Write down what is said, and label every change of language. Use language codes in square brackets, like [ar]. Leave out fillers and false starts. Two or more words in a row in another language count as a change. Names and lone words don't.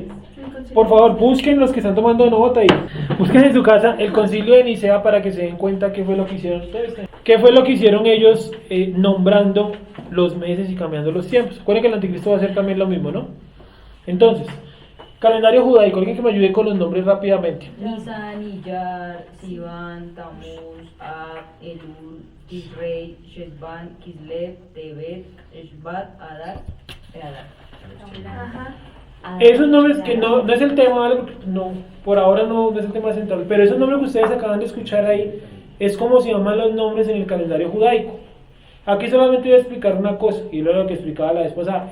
[es] Por favor, busquen los que están tomando nota y busquen en su casa el concilio de Nicea para que se den cuenta qué fue lo que hicieron ustedes. ¿Qué fue lo que hicieron ellos nombrando los meses y cambiando los tiempos? Recuerden que el anticristo va a hacer también lo mismo, ¿no? Entonces, calendario judaico, alguien que me ayude con los nombres rápidamente. Nisan, Iyar, Sivan, Tamuz, Ab, Elul, Tisrei, Shesvan, Kislev, Tebet, Shvat, Adar, Ajá. Esos nombres que no es el tema, ¿vale? No, por ahora no es el tema central, pero esos nombres que ustedes acaban de escuchar ahí es como se llaman los nombres en el calendario judaico. Aquí solamente voy a explicar una cosa, y lo que explicaba la vez pasada.